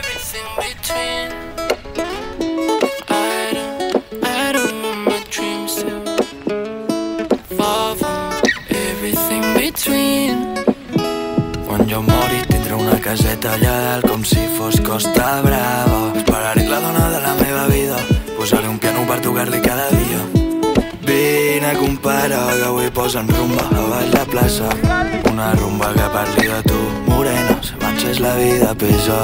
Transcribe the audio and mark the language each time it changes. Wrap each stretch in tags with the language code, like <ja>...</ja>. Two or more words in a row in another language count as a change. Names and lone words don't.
<en>everything between. I don't want my dreams to fall from everything between.</en> <ca>Quan jo mori tindré una caseta allà dalt com si fos Costa Brava. Esperaré la dona de la meva vida, posaré un piano per tocar-li cada dia. Vine, compare, que avui posen rumba a baix la plaça. Una rumba que parli de tu, morena, si marxes la vida pesa.</ca>